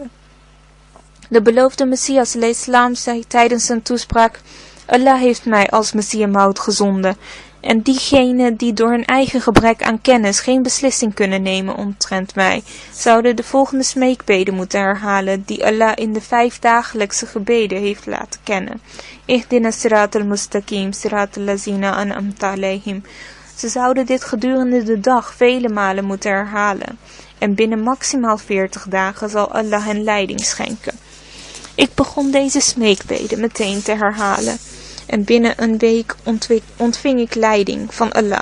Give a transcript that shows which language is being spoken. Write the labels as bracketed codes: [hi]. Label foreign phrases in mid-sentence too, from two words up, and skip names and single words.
[nl] De beloofde Messias salam zei tijdens zijn toespraak: Allah heeft mij als Messias Maud gezonden. En diegenen die door hun eigen gebrek aan kennis geen beslissing kunnen nemen omtrent mij, zouden de volgende smeekbeden moeten herhalen die Allah in de 5 dagelijkse gebeden heeft laten kennen. [ar] اهدنا الصراط المستقيم صراط الذين أنعمت عليهم. [nl] Ze zouden dit gedurende de dag vele malen moeten herhalen. En binnen maximaal 40 dagen zal Allah hen leiding schenken. Ik begon deze smeekbeden meteen te herhalen. En binnen een week ontving ik leiding van Allah.